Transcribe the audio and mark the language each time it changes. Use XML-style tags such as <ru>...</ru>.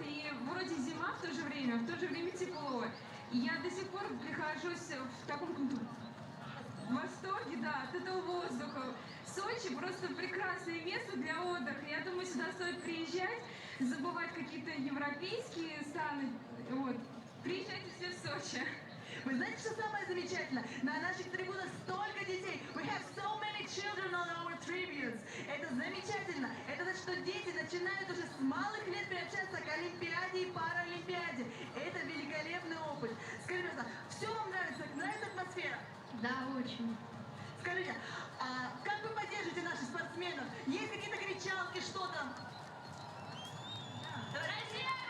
<ru>И вроде зима в то же время тепло. И я до сих пор прихожусь в таком в восторге, да, от этого воздуха. Сочи просто прекрасное место для отдыха. Я думаю, сюда стоит приезжать, забывать какие-то европейские страны. Вот. Приезжайте все в Сочи. Вы знаете, что самое замечательное? На наших трибунах столько детей.</ru> <en>We have so many children on our tribunes.</en> <ru>Это замечательно. Это значит, что дети начинают уже с малых лет приобщаться к Олимпиаде и Паралимпиаде. Это великолепный опыт. Скажите, пожалуйста, все вам нравится? Нравится атмосфера? Да, очень. Скажите, а как вы поддержите наших спортсменов? Есть какие-то кричалки, что там? Россия!</ru>